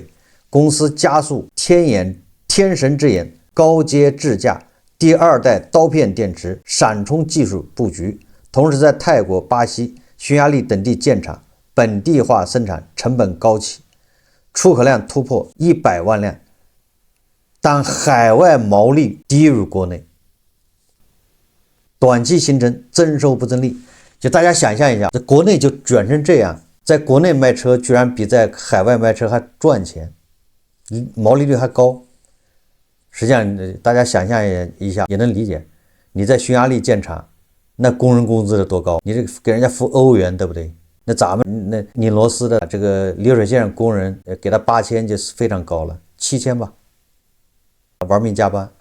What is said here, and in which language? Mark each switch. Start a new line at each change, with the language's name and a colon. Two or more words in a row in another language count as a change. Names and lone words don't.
Chinese: 公司加速天神之眼高階智駕第2代刀片電池閃充技術布局，同時在泰國、巴西、匈牙利等地建廠，本地化生產成本高企，出口量突破100萬輛，但海外毛利低於國內，短期形成增收不增利。就大家想象一下，在國內就卷成這樣，在國內賣車居然比在海外賣車還賺錢，毛利率還高。實際上大家想象一下也能理解，你在匈牙利建厂，那工人工資是多高，你这給人家付歐元，对不对？那咱們那拧螺絲的這個流水線工人給他8000就是非常高了，7000吧，玩命加班。